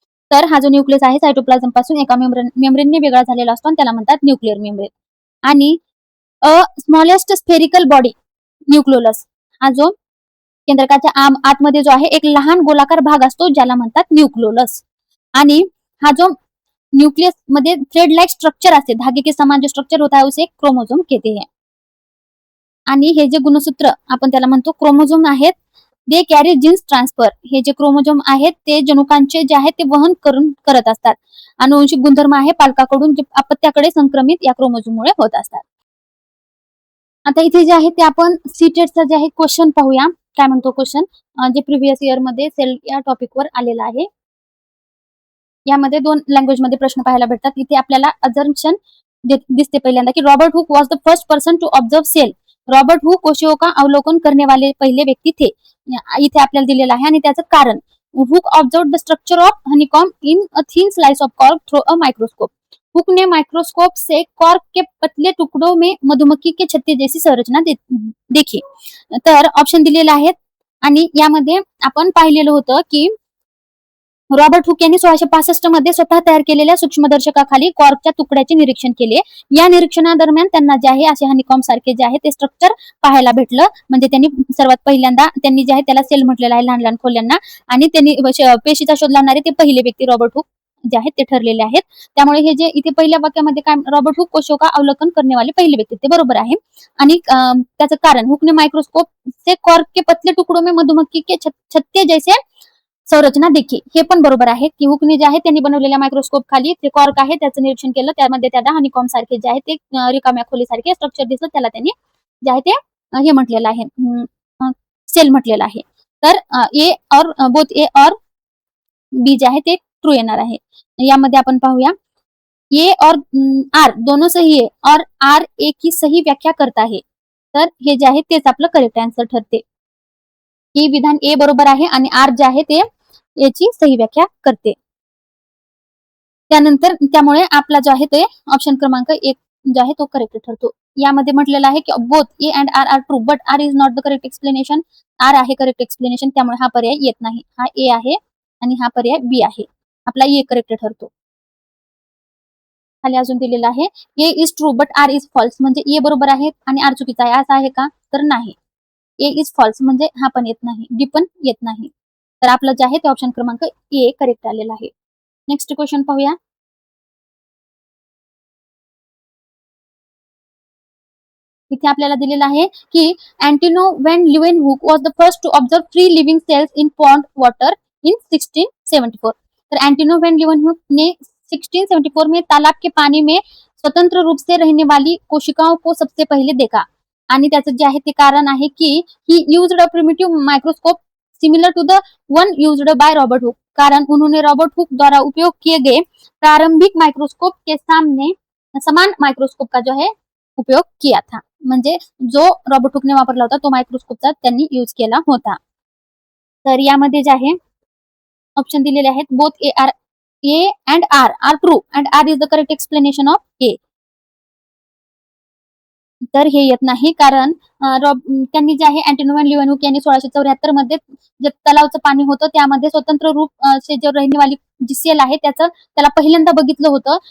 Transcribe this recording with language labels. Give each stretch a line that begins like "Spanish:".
Marathi: तर हा जो न्यूक्लियस आहे सायटोप्लाझम पासून एका मेम्ब्रेनने वेगळा झालेला असतो आणि त्याला म्हणतात न्यूक्लिअर मेम्ब्रेन. आणि स्मॉलेस्ट स्फेरिकल बॉडी न्यूक्लियोलस, हा जो केंद्रकाच्या आतमध्ये जो आहे एक लहान गोलाकार भाग असतो, ज्याला म्हणतात न्यूक्लियोलस. आणि हा जो न्यूक्लियस मध्ये थ्रेड लाइक स्ट्रक्चर असते,
Hindi: धागे के समान जो स्ट्रक्चर होता है उसे क्रोमोझोम कहते हैं.
Marathi: आणि हे जे गुणसूत्र आपण त्याला म्हणतो क्रोमोझोम आहेत,
English: They carry genes transfer.
Marathi: हे जे क्रोमोझोम आहेत ते जनुकांचे जे आहेत ते वहन करत असतात. अनुवंशिक गुणधर्म आहे पालकाकडून जे अपत्याकडे संक्रमित या क्रोमोझोममुळे होत असतात. आता इथे जे आहे ते आपण सीटेटचा जे आहे क्वेश्चन पाहूया. काय म्हणतो क्वेश्चन, जे प्रिव्हियस इयर मध्ये सेल या टॉपिकवर आलेला आहे. यामध्ये 2 लँग्वेज मध्ये प्रश्न पाहायला भेटतात. इथे आपल्याला अझम्पशन दिसते पहिल्यांदा की
English: Robert Hooke was the first person to observe cell.
Hindi: Robert Hooke कोशिकाओं का अवलोकन करने वाले पहिले व्यक्ती थे.
Marathi: इथे आपल्याला दिलेलं आहे आणि त्याचं कारण,
English: Hooke observe the structure of honeycomb in a thin slice of cork through a microscope.
Hindi: Hook ने माइक्रोस्कोप से कॉर्क के पतले टुकड़ों में मधुमक्खी के छत्ते जैसी संरचना देखी.
Marathi: तर ऑप्शन दिलेले आहेत आणि यामध्ये आपण पाहिलेलं होतं की रॉबर्ट हुक यांनी 1665 मध्ये स्वतः तयार केलेल्या सूक्ष्मदर्शकाखाली कॉर्कच्या तुकड्याचे निरीक्षण केले. या निरीक्षणादरम्यान त्यांना जे आहे असे हनीकॉम सारखे जे आहे ते स्ट्रक्चर पाहायला भेटलं. म्हणजे त्यांनी सर्वात पहिल्यांदा त्यांनी जे आहे त्याला सेल म्हटलेलं आहे, लहान लहान खोल्यांना. आणि त्यांनी पेशीचा शोध लावणारे ते पहिले व्यक्ती रॉबर्ट हुक जे आहेत ते ठरलेले आहेत. त्यामुळे हे जे इथे पहिल्या वाक्यामध्ये काय,
Hindi: रॉबर्ट हुक कोशिकाओं का अवलोकन करने वाले पहिले व्यक्ती,
Marathi: ते बरोबर आहे. आणि त्याचं कारण,
Hindi: हुकने माइक्रोस्कोप से कॉर्क के पतले टुकड़ों में मधुमक्खी के छत्ते जैसे संरचना देखी,
Marathi: हे पण बरोबर आहे की हुकने जे आहे त्यांनी बनवलेल्या मायक्रोस्कोप खाली ते कॉर्क आहे त्याचं निरीक्षण केलं, त्यामध्ये त्याला हनीकॉम सारखे जे आहे ते रिकाम्या खोलीसारखे स्ट्रक्चर दिसलं, त्याला त्यांनी जे आहे ते हे म्हटलेलं आहे, सेल म्हटलेलं आहे. तर ए और बोथ ए और बी जे आहे ते ट्रू येणार आहे. यामध्ये आपण पाहूया,
Hindi: ए और आर दोनों सही है और आर ए की सही व्याख्या करता है.
Marathi: तर हे जे आहे तेच आपलं करेक्ट आन्सर ठरते. ही विधान ए बरोबर आहे आणि आर जे आहे ते याची सही व्याख्या करते. त्यानंतर त्यामुळे आपला जो आहे ते ऑप्शन क्रमांक 1 जो आहे तो करेक्ट ठरतो. यामध्ये म्हटलेलं आहे की
English: Both A and R are true but R is not the correct explanation.
Marathi: R आहे करेक्ट एक्सप्लेनेशन, त्यामुळे हा पर्याय येत नाही. हा ए आहे आणि हा पर्याय बी आहे. आपला ए करेक्ट ठरतो. खाली अजून दिलेला आहे,
English: A is true but R is false.
Marathi: म्हणजे ए बरोबर आहे आणि आर चुकीचा आहे असं आहे का, तर नाही.
English: A is false
Marathi: म्हणजे हा पण येत नाही, डी पण येत नाही. तर आपलं जे आहे ते ऑप्शन क्रमांक ए करेक्ट आलेला आहे. नेक्स्ट क्वेश्चन पाहूया. इथे आपल्याला दिलेलं आहे की
English: Antonie van Leeuwenhoek was the first to observe free living cells in pond water in 1674.
Hindi: तर अँटिनो व्हॅन ल्युएनहुक ने 1674 में तालाब के पानी में स्वतंत्र रूप से रहने वाली कोशिकाओं को सबसे पहले देखा.
Marathi: आणि त्याचं जे आहे ते कारण आहे की
English: He used a primitive microscope similar to the one used by Robert Hooke.
Hindi: कारण उन्होंने रॉबर्ट हुक द्वारा उपयोग किए गए प्रारंभिक माइक्रोस्कोप के सामने समान माइक्रोस्कोप का जो है उपयोग किया था.
Marathi: म्हणजे जो रॉबर्ट हुकने वापरला होता तो मायक्रोस्कोपचा त्यांनी यूज केला होता. तर यामध्ये जे आहे ऑप्शन दिलेले आहेत,
English: Both A and R are true and R is the correct explanation of A.
Marathi: तर हे येत नाही, कारण त्यांनी जे आहे अँटिनो व्हॅन ल्युएनहुक यांनी 1674 मध्ये जे तलावचं पाणी होतं त्यामध्ये स्वतंत्र रूप जे रहनेवाली जी सेल आहे त्याला पहिल्यांदा बघितलं होतं.